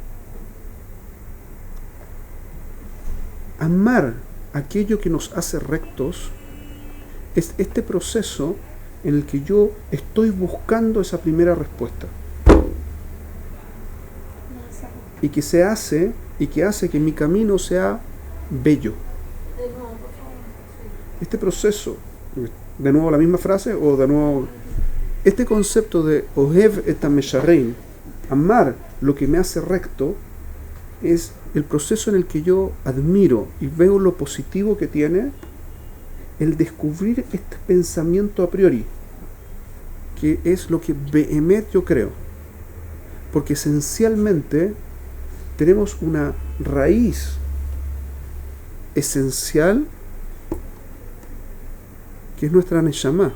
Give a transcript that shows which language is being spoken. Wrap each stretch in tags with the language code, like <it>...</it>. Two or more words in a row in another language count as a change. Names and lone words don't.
<es>Amar aquello que nos hace rectos es este proceso en el que yo estoy buscando esa primera respuesta y que se hace y que hace que mi camino sea bello. Este proceso, de nuevo la misma frase o de nuevo este concepto de</es> <he>אוהב את המישרים,</he> <es>amar lo que me hace recto, es el proceso en el que yo admiro y veo lo positivo que tiene el descubrir este pensamiento</es> <la>a priori,</la> <es>que es lo que Behemet yo creo. Porque esencialmente tenemos una raíz esencial que es nuestra Neshama.</es>